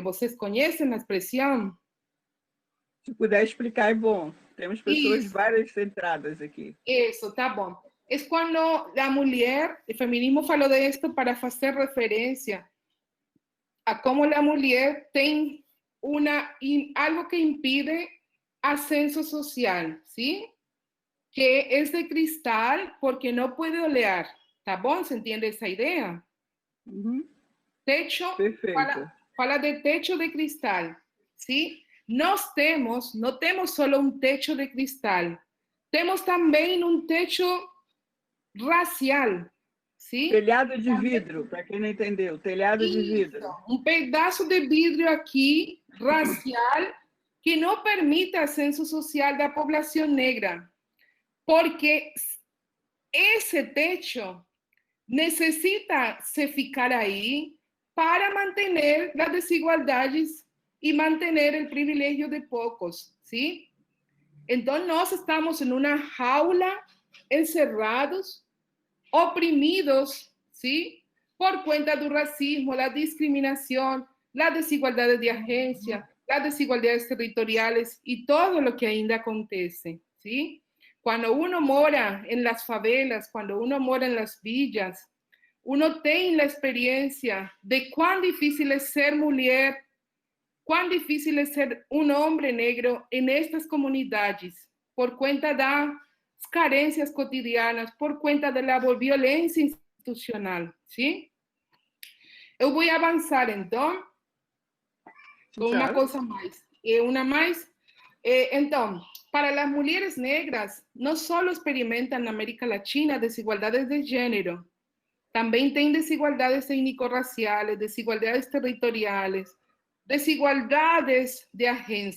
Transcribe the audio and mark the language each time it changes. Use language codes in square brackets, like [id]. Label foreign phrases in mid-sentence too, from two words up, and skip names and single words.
[pt] Vocês conhecem a expressão? Se puder explicar, é bom. Temos pessoas de Isso. várias entradas aqui. Isso, tá bom. É quando a mulher, o feminismo falou disso para fazer referência a como a mulher tem algo que [es] impide ascenso social, [pt] ¿sí? [es] Que es de cristal porque no puede olear, [pt] ¿tá bom? [es] ¿Se entiende esa idea? Techo, fala de techo de cristal, ¿sí? No temos solo un techo de cristal, [pt] temos também um techo racial, ¿sí? Telhado de vidro, para quem não entendeu, telhado de vidro. Um pedaço de vidro aqui, racial, que não permite [es] ascenso social [pt] da população negra, porque esse techo necessita se ficar aí para manter as desigualdades e manter o privilégio de poucos, ¿sí? Então, nós estamos em uma jaula, encerrados, oprimidos, ¿sí? [es] Por cuenta do racismo, la discriminación, la desigualdad de agencia, las desigualdades territoriales y todo lo que [pt] ainda acontece, [es] ¿sí? Cuando uno mora en las favelas, cuando uno mora en las villas, uno tiene la experiencia de cuán difícil es ser mujer, cuán difícil es ser un hombre negro en estas comunidades, por cuenta de las carencias cotidianas, por cuenta [pt] da violência institucional, [es] ¿sí? [pt] Eu vou avançar, então, com uma coisa mais. Então, para as mulheres negras, não só experimentam na América Latina desigualdades de gênero, também tem desigualdades étnico-raciais, desigualdades territoriais, desigualdades de agência.